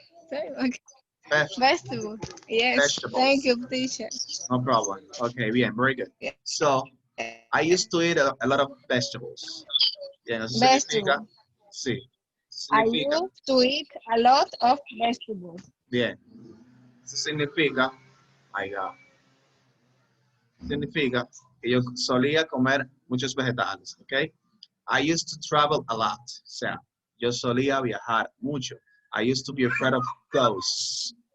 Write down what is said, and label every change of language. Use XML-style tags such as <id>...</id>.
<en>Veg- Vegetables. Yes. Vegetables. Thank you, teacher. No problem. Okay, bien, very good. Yeah. So, I used to eat a lot of vegetables.</en> <es>Bien, eso significa,</es> <en>Vegetable.</en> <es>sí,</es> <en>I</en> <es>significa,</es> <en>used to eat a lot of vegetables.</en> <es>bien, eso significa, significa que yo solía comer muchos vegetales, ¿ok?</es> <en>I used to travel a lot, o sea, yo solía viajar mucho. I used to be afraid of ghosts.</en>